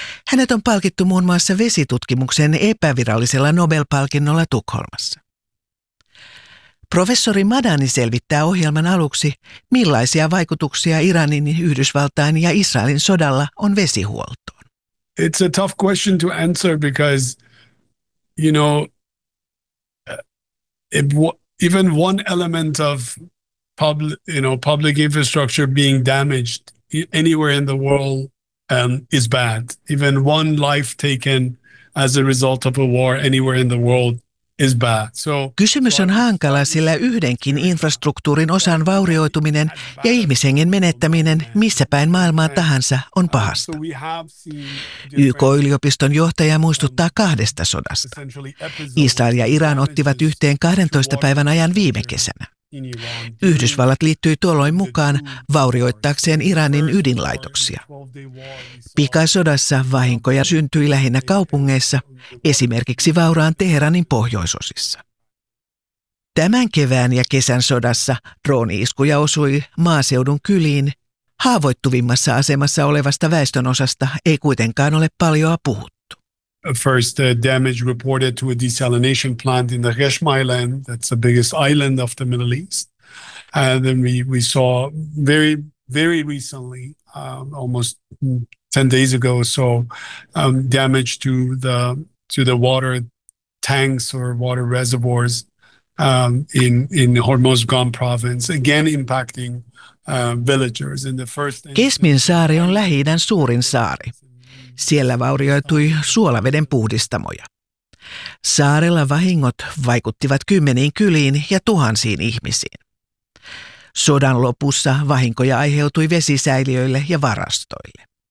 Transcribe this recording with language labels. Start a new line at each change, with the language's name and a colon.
Finnish: Hänet on palkittu muun muassa vesitutkimuksen epävirallisella Nobel-palkinnolla Tukholmassa. Professori Madani selvittää ohjelman aluksi, millaisia vaikutuksia Iranin, Yhdysvaltain ja Israelin sodalla on vesihuoltoon.
English: It's a tough question to answer because, you know, even one element of public infrastructure being damaged anywhere in the world is bad. Even one life taken as a result of a war anywhere in the world.
Finnish: Kysymys on hankala, sillä yhdenkin infrastruktuurin osan vaurioituminen ja ihmishengen menettäminen missä päin maailmaa tahansa on pahasta. YK-yliopiston johtaja muistuttaa kahdesta sodasta. Israel ja Iran ottivat yhteen 12 päivän ajan viime kesänä. Yhdysvallat liittyi tuolloin mukaan vaurioittaakseen Iranin ydinlaitoksia. Pikasodassa vahinkoja syntyi lähinnä kaupungeissa, esimerkiksi vauraan Teheranin pohjoisosissa. Tämän kevään ja kesän sodassa drooni-iskuja osui maaseudun kyliin. Haavoittuvimmassa asemassa olevasta väestönosasta ei kuitenkaan ole paljoa puhuttu.
English: First damage reported to a desalination plant in the Hesham Island, that's the biggest island of the Middle East. And then we saw very, very recently, almost 10 days ago or so, damage to the water tanks or water reservoirs in Hormozgan province, again impacting villagers.
Finnish: Kesmin saari on Lähi-idän suurin saari. Siellä vaurioitui suolaveden puhdistamoja. Saarella vahingot vaikuttivat kymmeniin kyliin ja tuhansiin ihmisiin. Sodan lopussa vahinkoja aiheutui vesisäiliöille ja varastoille.